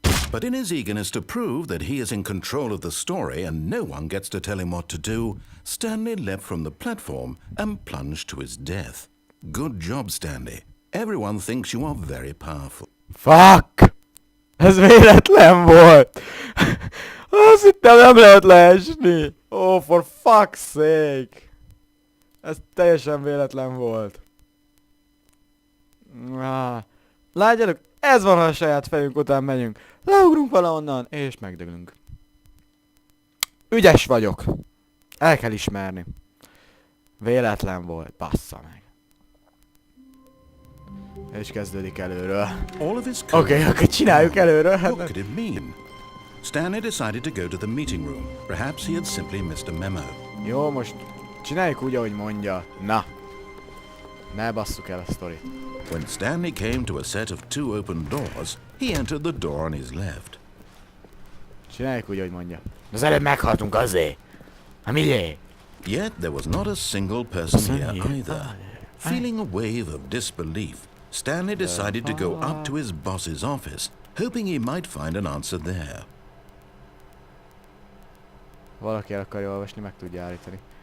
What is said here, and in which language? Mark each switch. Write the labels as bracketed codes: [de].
[en] But in his eagerness to prove that he is in control of the story and no one gets to tell him what to do, Stanley leapt from the platform and plunged to his death. Good job, Stanley. Everyone thinks you are very powerful. Fuck! [hu] Ez véletlen volt! Azt hittem, nem lehet leesni! [en] Oh, for fuck's sake! [hu] Ez teljesen véletlen volt. Látjátok, ez van, ha a saját fejünk után megyünk. Leugrunk valahonnan, és megdöglünk. Ügyes vagyok. El kell ismerni. Véletlen volt, bassza meg. És kezdődik előről. Oké, csináljuk előről. [en] What could it mean? Stanley decided to go to the meeting room. Perhaps he had simply missed a memo. [hu] Jó, most csináljuk úgy, ahogy mondja. Na. Ne basszuk el a sztorit. [en] When Stanley came to a set of two open doors, He entered the door on his left. [hu] Csináljuk úgy, ahogy mondja. Az előbb meghaltunk azért. Hát miért? [en] Yet there was not a single person here either. Feeling a wave of disbelief, Stanley decided to go up to his boss's office, hoping he might find an answer there. [hu] Valaki el akarja olvasni, meg tudja állítani.